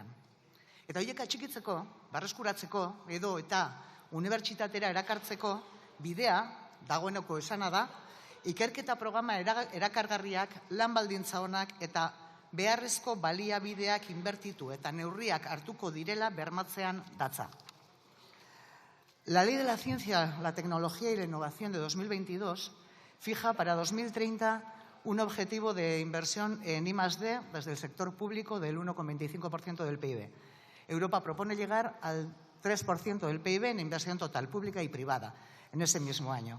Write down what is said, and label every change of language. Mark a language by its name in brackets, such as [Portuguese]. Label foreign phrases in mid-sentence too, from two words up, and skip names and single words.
[Basque] Eta horiek atxikitzeko, berreskuratzeko edo eta unibertsitatera erakartzeko bidea, dagoeneko esana da, ikerketa programa erakargarriak, lan baldintza onak eta beharrezko baliabideak inbertitu eta neurriak hartuko direla bermatzean datza. [Spanish] La Ley de la Ciencia, la Tecnología y la Innovación de 2022 fija para 2030 un objetivo de inversión en I+D desde el sector público del 1,25% del PIB. Europa propone llegar al 3% del PIB en inversión total, pública y privada, en ese mismo año.